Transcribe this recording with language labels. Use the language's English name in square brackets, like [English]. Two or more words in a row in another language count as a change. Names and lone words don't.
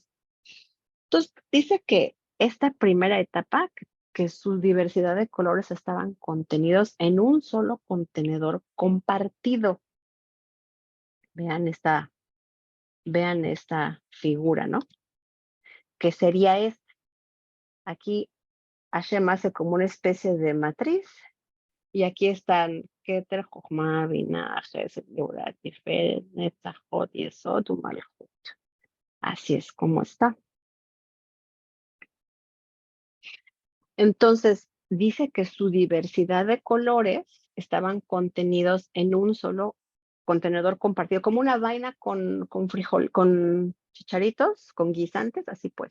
[Spanish] Entonces, dice que esta primera etapa, que su diversidad de colores estaban contenidos en un solo contenedor compartido. Vean esta figura, ¿no? Que sería esta. Aquí Hashem hace como una especie de matriz y aquí están Keter, Jochma, Binah, Gesed, Geurat, Tiferet, Netzach, Hod, Yesod, Umalchut. Así es como está. Entonces, dice que su diversidad de colores estaban contenidos en un solo contenedor compartido, como una vaina con frijol, con chicharitos, con guisantes, así pues.